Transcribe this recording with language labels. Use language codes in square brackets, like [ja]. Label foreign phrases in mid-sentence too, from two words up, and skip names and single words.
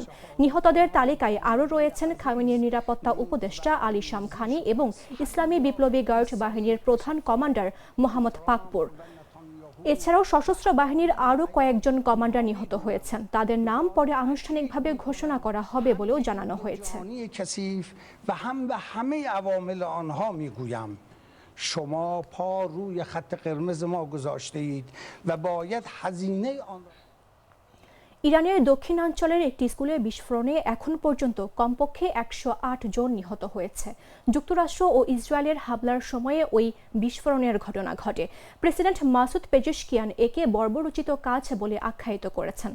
[bn] নিহতদের তালিকায় আরও রয়েছেন খামেনির নিরাপত্তা উপদেষ্টা আলী শামখানি এবং ইসলামী বিপ্লবী গার্ড বাহিনীর প্রধান কমান্ডার মোহাম্মদ পাকপুর। এছাড়াও সশস্ত্র বাহিনীর আরও কয়েকজন কমান্ডার নিহত হয়েছেন। তাদের নাম পরে আনুষ্ঠানিকভাবে ঘোষণা করা হবে বলেও জানানো হয়েছে। [fa] شما پا روی خط قرمز ما گذاشته اید و باید هزینه آن [bn] ইরানের দক্ষিণাঞ্চলের একটি স্কুলে বিস্ফোরণে এখন পর্যন্ত কমপক্ষে 108 জন নিহত হয়েছে। যুক্তরাষ্ট্র ও ইসরায়েলের হামলার সময়ে ওই বিস্ফোরণের ঘটনা ঘটে। প্রেসিডেন্ট মাসুদ পেজেশকিয়ান একে বর্বরোচিত কাজ বলে আখ্যায়িত করেছেন।